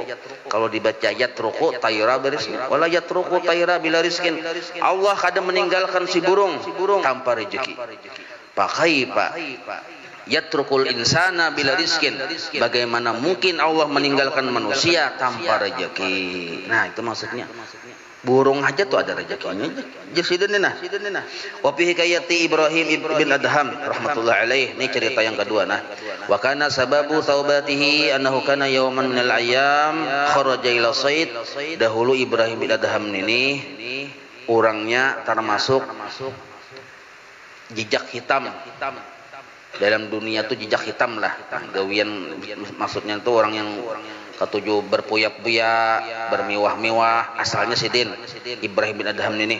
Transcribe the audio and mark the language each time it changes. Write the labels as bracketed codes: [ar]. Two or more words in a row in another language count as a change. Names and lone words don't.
[bjn] Kalau dibaca [ar] يترك الطير برزق، ولا يترك الطير بلا رزق, [bjn] Allah kadang meninggalkan si burung tanpa rezeki. Pakai pak [ar] يترك الإنسان بلا رزق, [bjn] bagaimana mungkin Allah meninggalkan manusia tanpa rezeki. Nah itu maksudnya. Burung aja tuh ada rezekinya. Jasidunina. [ar] وفي حكاية إبراهيم بن أدهم رحمة الله عليه. [bjn] Ini cerita yang kedua nah. [ar] وكان سبب توبته أنه كان يوما من الأيام خرج إلى الصيد. [bjn] Dahulu Ibrahim bin Adham ini orangnya termasuk jejak hitam. Dalam dunia tuh jejak hitam lah. Gawian maksudnya tuh orang yang ketujuh berpuya-puya, bermewah-mewah, asalnya Sidin Ibrahim bin Adham ini.